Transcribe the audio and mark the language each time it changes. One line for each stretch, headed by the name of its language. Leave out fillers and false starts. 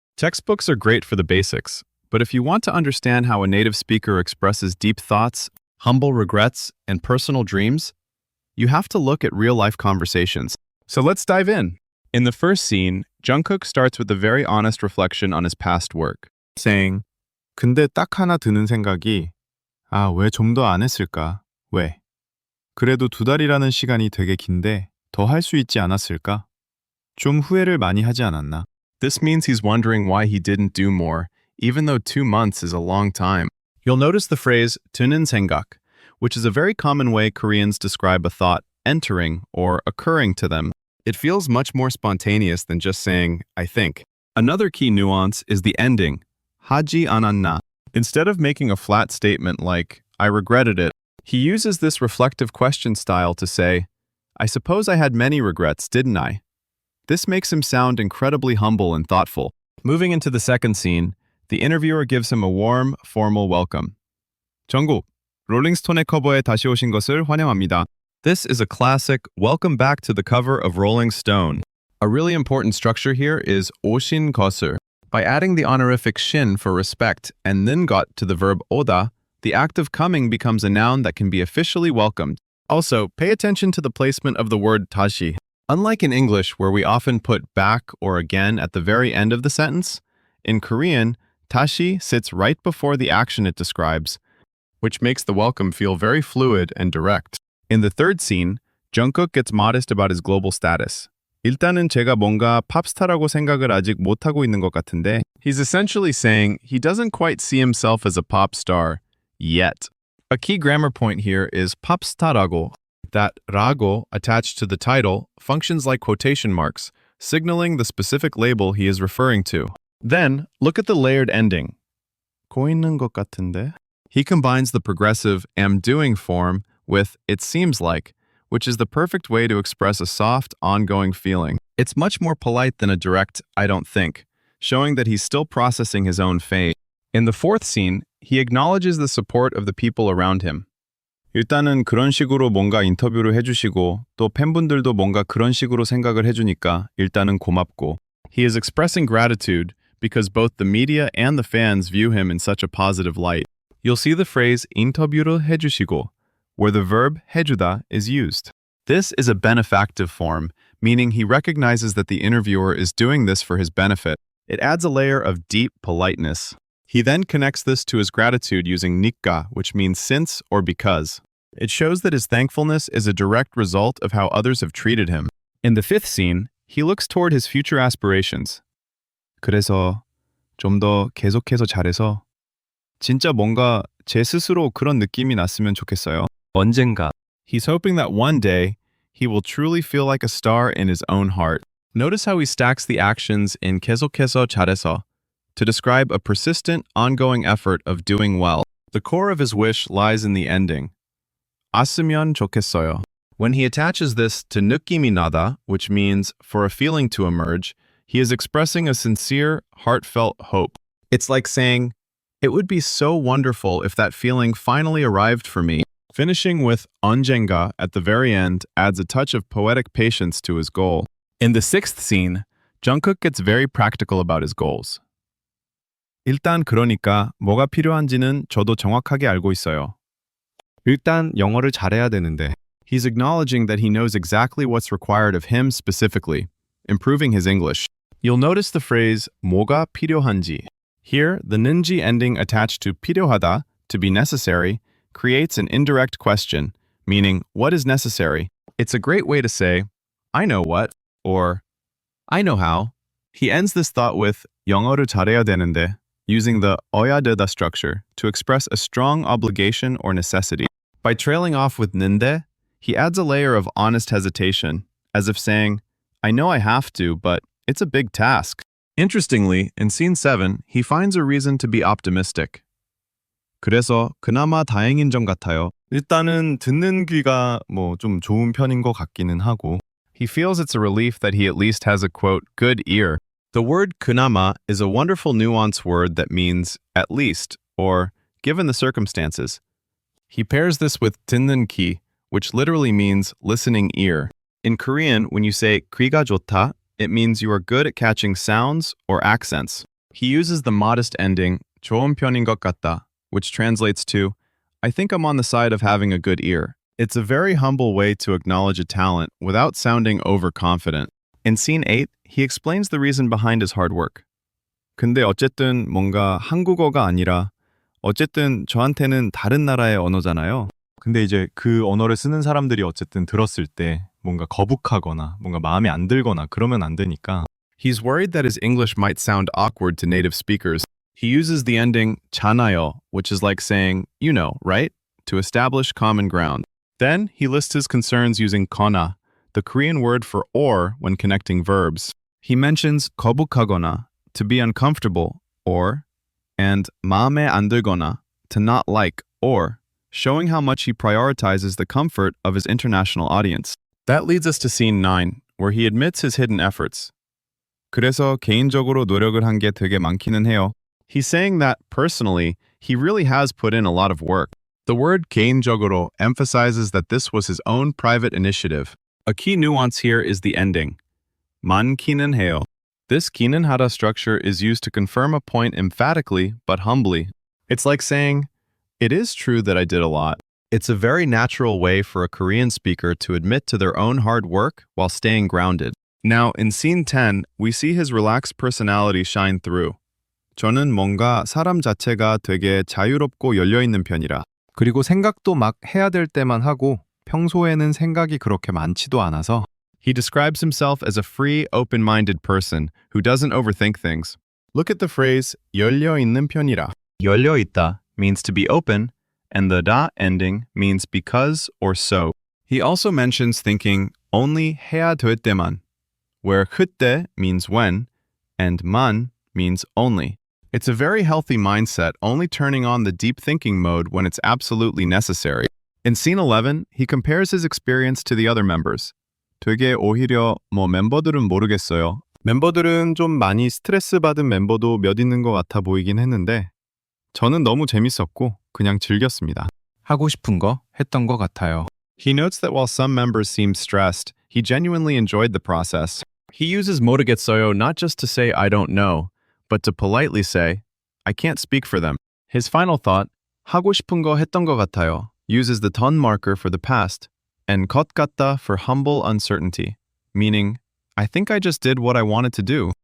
English: Textbooks are great for the basics, but if you want to understand how a native speaker expresses deep thoughts, humble regrets, and personal dreams, you have to look at real-life conversations. So let's dive in. In the first scene, Jungkook starts with a very honest reflection on his past work, saying,
Korean: 근데 딱 하나 드는 생각이 왜 좀 더 안 했을까? 왜? 그래도 2달이라는 시간이 되게 긴데 더 할 수 있지 않았을까? 좀 후회를 많이 하지 않았나?
English: This means he's wondering why he didn't do more, even though 2 months is a long time. You'll notice the phrase
Korean: 드는 생각,
English: which is a very common way Koreans describe a thought entering or occurring to them. It feels much more spontaneous than just saying, I think. Another key nuance is the ending,
Korean: 하지 않았나.
English: Instead of making a flat statement like, I regretted it, he uses this reflective question style to say, I suppose I had many regrets, didn't I? This makes him sound incredibly humble and thoughtful. Moving into the second scene, the interviewer gives him a warm, formal welcome.
Korean: 정국, 롤링스톤의 커버에 다시 오신 것을 환영합니다.
English: This is a classic welcome back to the cover of Rolling Stone. A really important structure here is
Korean: 오신 것을.
English: By adding the honorific shin for respect and then got to the verb 오다, the act of coming becomes a noun that can be officially welcomed. Also, pay attention to the placement of the word 다시. Unlike in English, where we often put back or again at the very end of the sentence, in Korean, 다시 sits right before the action it describes, which makes the welcome feel very fluid and direct. In the third scene, Jungkook gets modest about his global status.
Korean: 일단은 제가 뭔가 팝스타라고 생각을 아직 못하고 있는 것 같은데.
English: He's essentially saying he doesn't quite see himself as a pop star yet. A key grammar point here is 팝스타라고. That 라고 attached to the title functions like quotation marks, signaling the specific label he is referring to. Then, look at the layered ending.
Korean: 고 있는 것 같은데.
English: He combines the progressive am doing form with it seems like, which is the perfect way to express a soft, ongoing feeling. It's much more polite than a direct, I don't think, showing that he's still processing his own fate. In the fourth scene, he acknowledges the support of the people around him.
Korean: 일단은 그런 식으로 뭔가 인터뷰를 해주시고 또 팬분들도 뭔가 그런 식으로 생각을 해주니까 일단은 고맙고.
English: He is expressing gratitude because both the media and the fans view him in such a positive light. You'll see the phrase
Korean: 인터뷰를 해주시고,
English: where the verb 해주다 is used. This is a benefactive form, meaning he recognizes that the interviewer is doing this for his benefit. It adds a layer of deep politeness. He then connects this to his gratitude using 니까, which means since or because. It shows that his thankfulness is a direct result of how others have treated him. In the fifth scene, he looks toward his future aspirations.
Korean: 그래서 좀 더 계속해서 잘해서 진짜 뭔가 제 스스로 그런 느낌이 났으면 좋겠어요. 언젠가.
English: He's hoping that one day, he will truly feel like a star in his own heart. Notice how he stacks the actions in
Korean: 계속해서 잘해서
English: to describe a persistent, ongoing effort of doing well. The core of his wish lies in the ending.
Korean: 왔으면 좋겠어요.
English: When he attaches this to
Korean: 느낌이 나다,
English: which means for a feeling to emerge, he is expressing a sincere, heartfelt hope. It's like saying, it would be so wonderful if that feeling finally arrived for me. Finishing with 언젠가 at the very end adds a touch of poetic patience to his goal. In the sixth scene, Jungkook gets very practical about his goals.
Korean: 일단 그러니까 뭐가 필요한지는 저도 정확하게 알고 있어요. 일단 영어를 잘해야 되는데.
English: He's acknowledging that he knows exactly what's required of him specifically, improving his English. You'll notice the phrase
Korean: 뭐가 필요한지.
English: Here, the 는지 ending attached to 필요하다, to be necessary, creates an indirect question, meaning what is necessary. It's a great way to say, I know what, or I know how. He ends this thought with
Korean: 영어를 잘해야 되는데,
English: using the
Korean: 어야 되다
English: structure to express a strong obligation or necessity. By trailing off with 는데, he adds a layer of honest hesitation, as if saying, I know I have to, but it's a big task. Interestingly, in scene 7, he finds a reason to be optimistic.
Korean: 그래서 그나마 다행인 점 같아요. 일단은 듣는 귀가 좀 좋은 편인 것 같기는 하고.
English: He feels it's a relief that he at least has a, quote, good ear. The word 그나마 is a wonderful nuance word that means at least, or given the circumstances. He pairs this with
Korean: 듣는 귀,
English: which literally means listening ear. In Korean, when you say
Korean: 귀가 좋다,
English: it means you are good at catching sounds or accents. He uses the modest ending
Korean: 좋은 편인 것 같다,
English: which translates to, I think I'm on the side of having a good ear. It's a very humble way to acknowledge a talent without sounding overconfident. In scene 8, he explains the reason behind his hard work.
Korean: 근데 어쨌든 뭔가 한국어가 아니라 어쨌든 저한테는 다른 나라의 언어잖아요. 근데 이제 그 언어를 쓰는 사람들이 어쨌든 들었을 때 뭔가 거북하거나 뭔가 마음에 안 들거나 그러면 안 되니까.
English: He's worried that his English might sound awkward to native speakers. He uses the ending 잖아요, which is like saying, you know, right? To establish common ground. Then he lists his concerns using 거나, the Korean word for or when connecting verbs. He mentions 거북하거나, to be uncomfortable, or, and
Korean: 마음에 안 들거나,
English: to not like, or, showing how much he prioritizes the comfort of his international audience. That leads us to scene 9, where he admits his hidden efforts.
Korean: 그래서 개인적으로 노력을 한 게 되게 많기는 해요.
English: He's saying that, personally, he really has put in a lot of work. The word 개인적으로 emphasizes that this was his own private initiative. A key nuance here is the ending.
Korean: 많기는 해요.
English: This
Korean: 기는 하다
English: structure is used to confirm a point emphatically but humbly. It's like saying, it is true that I did a lot. It's a very natural way for a Korean speaker to admit to their own hard work while staying grounded. Now, in scene 10, we see his relaxed personality shine through.
Korean: 저는 뭔가 사람 자체가 되게 자유롭고 열려있는 편이라. 그리고 생각도 막 해야 될 때만 하고 평소에는 생각이 그렇게 많지도 않아서.
English: He describes himself as a free, open-minded person who doesn't overthink things. Look at the phrase
Korean: 열려있는 편이라.
English: 열려있다 means to be open, and the 다 ending means because or so. He also mentions thinking only
Korean: 해야 될 때만,
English: where 그때 means when, and 만 means only. It's a very healthy mindset, only turning on the deep thinking mode when it's absolutely necessary. In scene 11, he compares his experience to the other members.
Korean: 되게 오히려 멤버들은 모르겠어요. 멤버들은 좀 많이 스트레스 받은 멤버도 몇 있는 것 같아 보이긴 했는데 저는 너무 재밌었고 그냥 즐겼습니다. 하고 싶은 거 했던 것 같아요.
English: He notes that while some members seem stressed, he genuinely enjoyed the process. He uses 모르겠어요 not just to say I don't know, but to politely say, I can't speak for them. His final thought,
Korean: 하고 싶은 거 했던 것 같아요,
English: uses the 던 marker for the past, and
Korean: 것 같다
English: for humble uncertainty, meaning, I think I just did what I wanted to do.